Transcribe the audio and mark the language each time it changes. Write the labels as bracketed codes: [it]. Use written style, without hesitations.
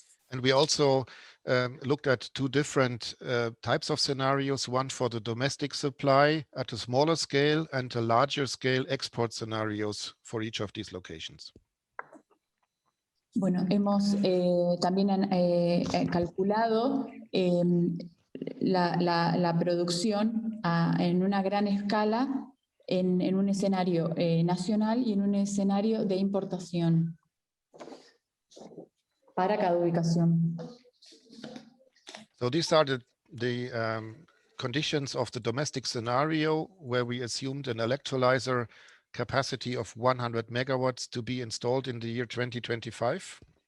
[en] And we also looked at 2 different types of scenarios, one for the domestic supply at a smaller scale and a larger scale export scenarios for each of these locations. [es] Bueno, hemos también calculado la producción en una gran escala en un escenario nacional y en un escenario de importación para cada ubicación. [en] So these are the conditions of the domestic scenario, where we assumed an electrolyzer capacity of 100 megawatts to be installed in the year 2025.